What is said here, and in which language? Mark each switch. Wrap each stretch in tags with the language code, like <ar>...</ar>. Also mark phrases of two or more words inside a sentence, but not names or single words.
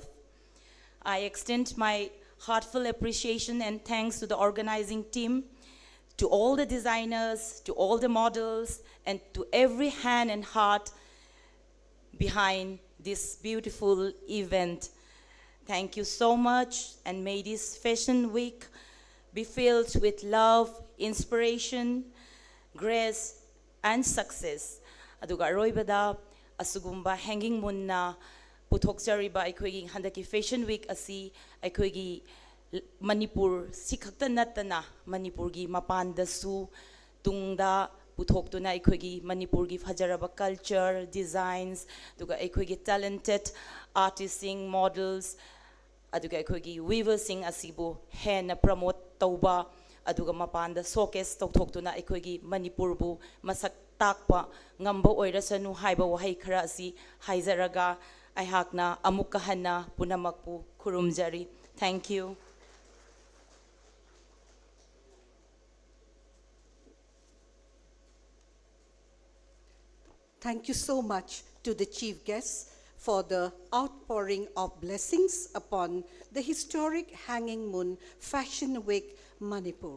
<en>I extend my heartfelt appreciation and thanks to the organizing team, to all the designers, to all the models, and to every hand and heart behind this beautiful event. Thank you so much, and may this Fashion Week be filled with love, inspiration, grace, and success.</en> <mni>Aduga aroibada asugumba hanging moon na puthokjariba aikhoigi handaki fashion week asi aikhoigi Manipur sikhakta natana Manipur gi mapanda su tungda puthoktu aikhoigi Manipur gi fajaraba</mni> <en>culture designs</en> <mni>duga aikhoigi</mni> <en>talented artists models</en> <mni>aduga aikhoigi weavers asibu hena promote tauba aduga mapanda showcase tawthoktuna aikhoigi Manipur bu masak takpa ngamba oirasanu haiba wahai khara asi haizaraga aihakna amukka hanna punamakpu khurumjari.</mni> <en>Thank you. Thank you so much to the chief guests for the outpouring of blessings upon the historic Hanging Moon Fashion Week Manipur.</en>